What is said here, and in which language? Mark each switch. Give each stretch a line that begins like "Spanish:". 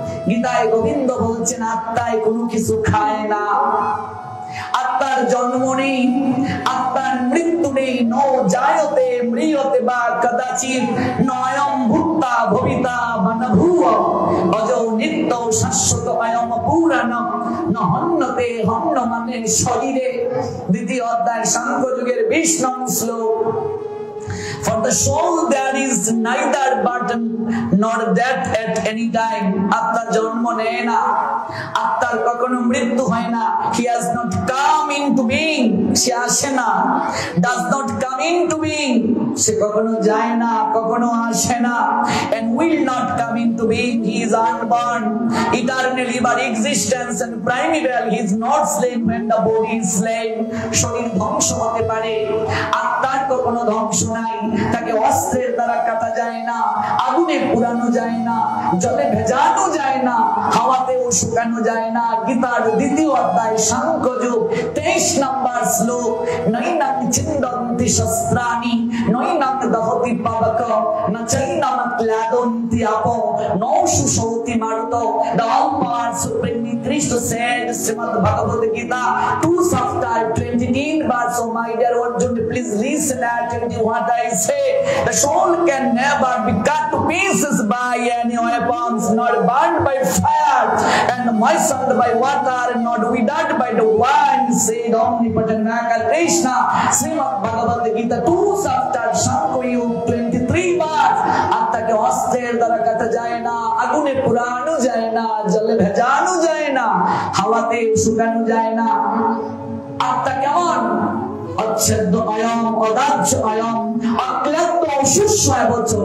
Bangla: গীতায় গোবিন্দ বলছেন আত্মায় কোনো কিছু খায় না, আত্মার জন্ম নেই, আত্মার মৃত্যু নেই।
Sanskrit: ন জায়তে ম্রিয়তে বা কদাচিৎ নয়ম ভূতা ভবিতা বা ন ভূয় অজো নিত্য শাশ্বত অয়ম পুরাণম ন হন্যতে হন্য মানে শরীরে।
Bangla: দ্বিতীয় অধ্যায় সাংখ্য যুগের 20 নং শ্লোক।
English: For the soul there is neither burden nor death at any time.
Bangla: আত্মা জন্ম নেয় না, আত্মার কখনো মৃত্যু হয় না।
English: He has not come into being,
Bangla: সে আসে না।
English: Does not come into being,
Bangla: সে কখনো যায় না, কখনো আসে না।
English: And will not come into being, he is unborn, eternally by existence and primeval. He is not slain when the body is slain.
Bangla: শরীর ধ্বংস হতে পারে, আত্মার কখনো ধ্বংস নাই। তাকে অস্ত্রের দ্বারা কাটা যায় না, আগুনে পুরানো যায় না, জলে ভেজানো যায় না, হাওয়াতেও শুকানো যায় না। গীতার দ্বিতীয় অধ্যায় সাংখ্য যুগ 23 নম্বর শ্লোক।
Sanskrit: নৈনাং ছিন্দন্তি শস্ত্রাণি নৈনাং দহতি পাবক না চৈনাং ক্লাদন্তি আপো নৌষু Sauti মারুত।
English: The all-power supreme Krishna said, Srimad Bhagavad Gita 2 chapter 23 verse. Oh my dear Arjun, please listen attentively what I say. The soul can never be cut to pieces by any weapons, not burned by fire and moistened by water, not withered by the wind, said omnipotent Krishna. Srimad Bhagavad Gita 2 chapter Sankho Yug 23 verse.
Bangla: আত্মাকে অস্ত্রের দ্বারা কাটা যায় না, আগুনে পুরানো যায় না, জলে ভেজানো যায় না, হাওয়াতে শুকানো যায় না। আত্মা কেমন?
Sanskrit: অচ্ছেদ্য অয়ম, অদাহ্য অয়ম, অক্লান্ত অশুষ্যয় বচন।